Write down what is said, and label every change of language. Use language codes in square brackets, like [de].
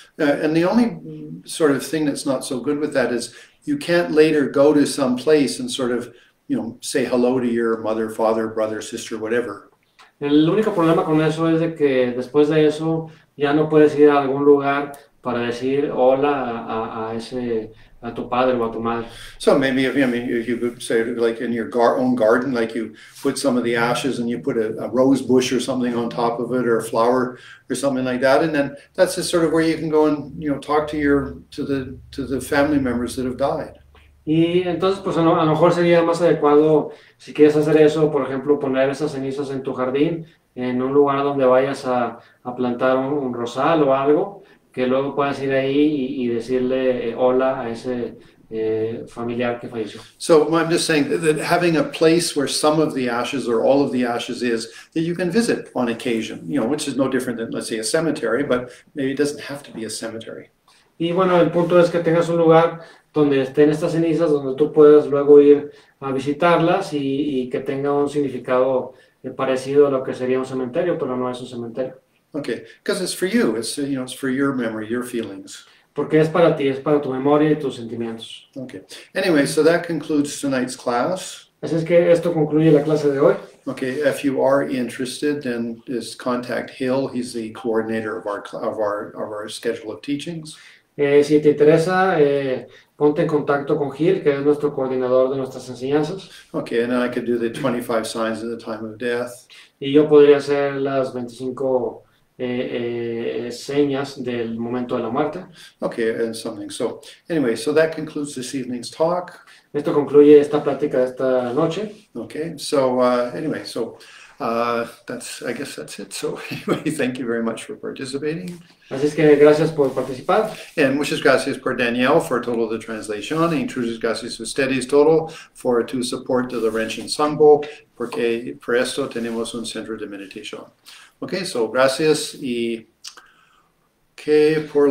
[en] And the only sort of thing that's not so good with that is you can't later go to some place and sort of, say hello to your mother, father, brother, sister, whatever. [es] El único problema con eso es de que después de eso ya no puedes ir a algún lugar para decir hola a tu padre o a tu madre. [en] So maybe if you could say like in your own garden, like you put some of the ashes and you put a rose bush or something on top of it or a flower or something like that, and then that's just sort of where you can go and talk to the family members that have died. [es] Y entonces pues a lo mejor sería más adecuado si quieres hacer eso, por ejemplo poner esas cenizas en tu jardín, en un lugar donde vayas a plantar un rosal o algo, que luego puedas ir ahí y decirle hola a ese familiar que falleció. [en] So I'm just saying that having a place where some of the ashes or all of the ashes is that you can visit on occasion, which is no different than, let's say, a cemetery, but maybe it doesn't have to be a cemetery. [es] Y bueno, el punto es que tengas un lugar donde estén estas cenizas, donde tú puedas luego ir a visitarlas y que tenga un significado parecido a lo que sería un cementerio, pero no es un cementerio. [en] Okay, because it's for you. It's it's for your memory, your feelings. [es] Porque es para ti, es para tu memoria y tus sentimientos. [en] Okay. Anyway, so that concludes tonight's class. [es] Así es que esto concluye la clase de hoy. [en] Okay, if you are interested, then just contact Hill. He's the coordinator of our schedule of teachings. [es] Si te interesa, ponte en contacto con Gil, que es nuestro coordinador de nuestras enseñanzas. [en] Okay, and then I could do the 25 signs at the time of death. [es] Y yo podría hacer las 25 señas del momento de la muerte. [en] Okay, and something. So anyway, so that concludes this evening's talk. [es] Esto concluye esta plática de esta noche. [en] Okay, so anyway, so I guess that's it. So anyway, thank you very much for participating. [es] Así es que gracias por participar. [en] And [es] muchas gracias por Danielle [en] for [es] todo [en] the translation. [es] Y muchas gracias a ustedes todo [en] for to support [es] the Laurentian Sangbo, porque por esto tenemos un centro de meditación. [en] Okay, so [es] gracias y que por